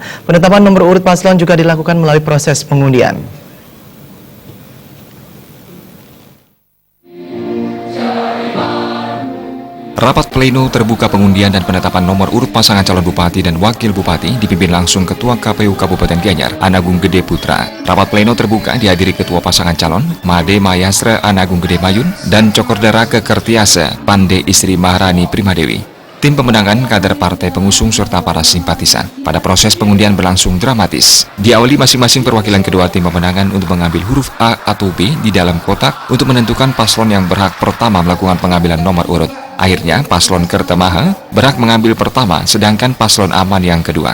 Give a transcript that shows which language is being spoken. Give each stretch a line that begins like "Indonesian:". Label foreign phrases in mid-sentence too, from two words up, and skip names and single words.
Indonesian: Penetapan nomor urut paslon juga dilakukan melalui proses pengundian. Rapat pleno terbuka pengundian dan penetapan nomor urut pasangan calon bupati dan wakil bupati dipimpin langsung Ketua KPU Kabupaten Gianyar, Anagung Gede Putra. Rapat pleno terbuka dihadiri Ketua pasangan calon, Made Mayasra Anagung Gede Mayun, dan Cokordara Kekertiasa, Pande Istri Maharani Primadewi. Tim pemenangan, kader partai pengusung, serta para simpatisan. Pada proses pengundian berlangsung dramatis. Diawali masing-masing perwakilan kedua tim pemenangan untuk mengambil huruf A atau B di dalam kotak untuk menentukan paslon yang berhak pertama melakukan pengambilan nomor urut. Akhirnya, paslon Kertamaha berhak mengambil pertama, sedangkan paslon Aman yang kedua.